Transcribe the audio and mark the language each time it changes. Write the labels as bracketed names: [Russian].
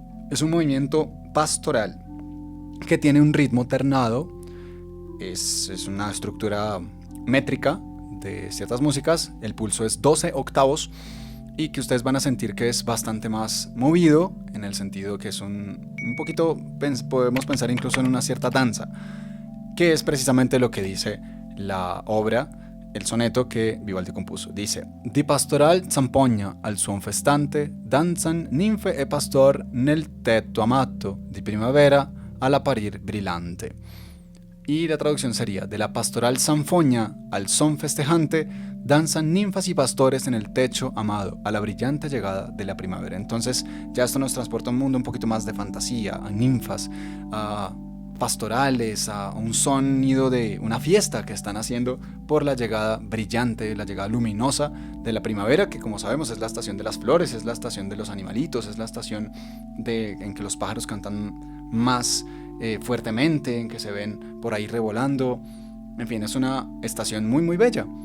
[Spanish] Es un movimiento pastoral que tiene un ritmo ternado, es una estructura métrica de ciertas músicas, el pulso es 12 octavos y que ustedes van a sentir que es bastante más movido, en el sentido que es un poquito, podemos pensar incluso en una cierta danza, que es precisamente lo que dice la obra, el soneto que Vivaldi compuso. [Italian] Dice: Di pastoral zampogna al suon festante danzan ninfe e pastor nel tetto amato di primavera all'apparir brillante. [Spanish] Y la traducción sería: de la pastoral zanfoña al son festejante danzan ninfas y pastores en el techo amado a la brillante llegada de la primavera. Entonces ya esto nos transporta a un mundo un poquito más de fantasía, a ninfas, a pastorales, a un sonido de una fiesta que están haciendo por la llegada brillante, la llegada luminosa de la primavera, que, como sabemos, es la estación de las flores, es la estación de los animalitos, es la estación en que los pájaros cantan más fuertemente, en que se ven por ahí revolando. En fin, es una estación muy muy bella.